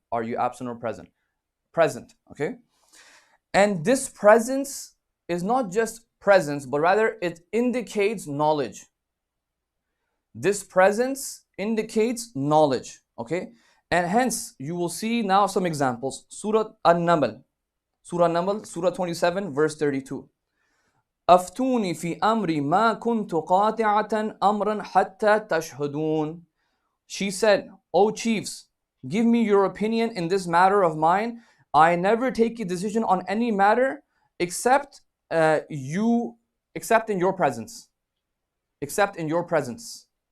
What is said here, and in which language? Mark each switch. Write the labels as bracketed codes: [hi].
[en] Are you absent or present? Present. Okay, and this presence is not just presence, but rather it indicates knowledge. This presence indicates knowledge. Okay, and hence you will see now some examples. Surah An-Naml, Surah 27, verse 32. [ar] أفتوني في أمري ما كنت قاطعة أمرا حتى تشهدون. [en] She said, O chiefs, give me your opinion in this matter of mine. I never take a decision on any matter except in your presence. Except in your presence.